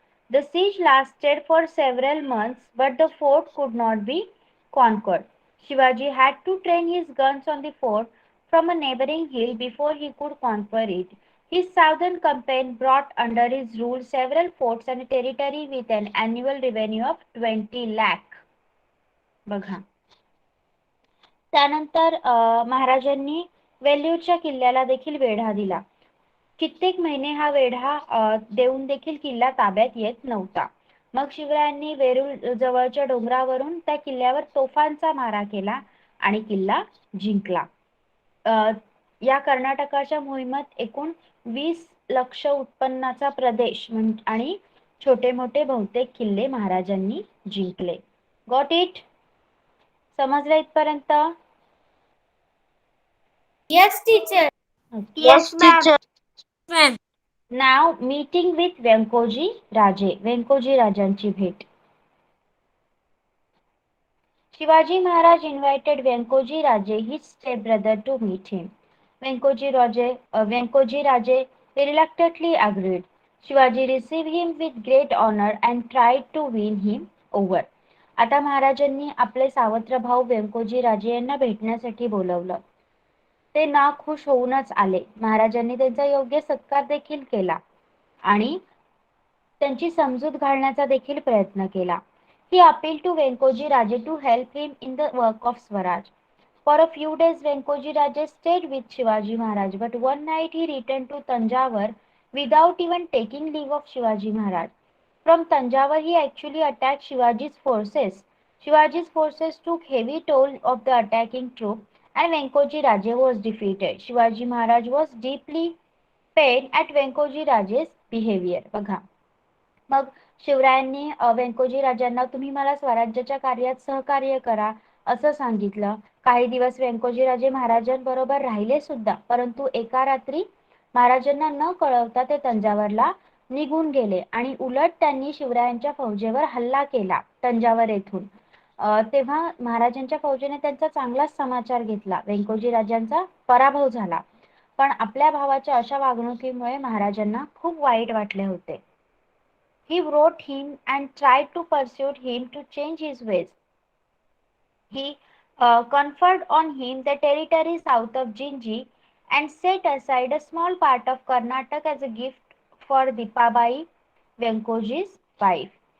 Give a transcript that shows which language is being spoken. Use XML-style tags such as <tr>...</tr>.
<en>The siege lasted for several months, but the fort could not be conquered. Shivaji had to train his guns on the fort from a neighboring hill before he could conquer it. His southern campaign brought under his rule several forts and a territory with an annual revenue of 20 lakh.</en> <mr>बघा. त्यानंतर महाराजांनी वेल्लूरच्या किल्ल्याला देखील वेढा दिला. कित्येक महिने हा वेढा देऊन देखील किल्ला ताब्यात येत नव्हता. मग शिवरायांनी वेरूळ जवळच्या डोंगरावरून त्या किल्ल्यावर तोफांचा मारा केला आणि किल्ला जिंकला. या कर्नाटकाच्या मोहिमेत एकूण 20 लक्ष उत्पन्नाचा प्रदेश आणि छोटे मोठे बहुतेक किल्ले महाराजांनी जिंकले.</mr> <en>Got it?</en> <mr>समजलं इथपर्यंत?</mr> <en>Yes, teacher. Yes, teacher. Ma'am. नाव meeting with Vyankoji Raje.</en> <mr>व्यंकोजी राजांची भेट.</mr> <en>Shivaji Maharaj invited Venkoji Raje, his stepbrother, to meet him. Venkoji Raje reluctantly agreed. Shivaji received him with great honor and tried to win him over.</en> <mr>आता महाराजांनी आपले सावत्र भाऊ व्यंकोजी राजे यांना भेटण्यासाठी बोलवलं. ते नाखुश होऊनच आले. महाराजांनी त्यांचा योग्य सत्कार देखील केला आणि त्यांची समजूत घालण्याचा देखील प्रयत्न केला.</mr> <en>He appealed to Venkoji Raje to help him in the work of Swaraj. For a few days, Venkoji Raje stayed with Shivaji Maharaj, but one night he returned to Tanjavur without even taking leave of Shivaji Maharaj. From Tanjavur, he actually attacked Shivaji's forces. Shivaji's forces took heavy toll of the attacking troop, and Venkoji Raje was defeated. Shivaji Maharaj was deeply pained at Venkoji Raje's behavior.</en> <mr>बघा. मग शिवरायांनी व्यंकोजी राजांना तुम्ही मला स्वराज्याच्या कार्यात सहकार्य करा असं सांगितलं. काही दिवस व्यंकोजी राजे महाराजांबरोबर राहिले सुद्धा, परंतु एका रात्री महाराजांना न कळवता ते तंजावरला निघून गेले आणि उलट त्यांनी शिवरायांच्या फौजेवर हल्ला केला तंजावर येथून. तेव्हा महाराजांच्या फौजेने त्यांचा चांगलाच समाचार घेतला. व्यंकोजी राजांचा पराभव झाला. पण आपल्या भावाच्या अशा वागणुकीमुळे महाराजांना खूप वाईट वाटले होते.</mr> <en>He wrote him and tried to persuade him to change his ways. He conferred on him the territory south of Jinji and set aside a small part of Karnataka as a gift for Dipabai, Venkoji's wife.</en>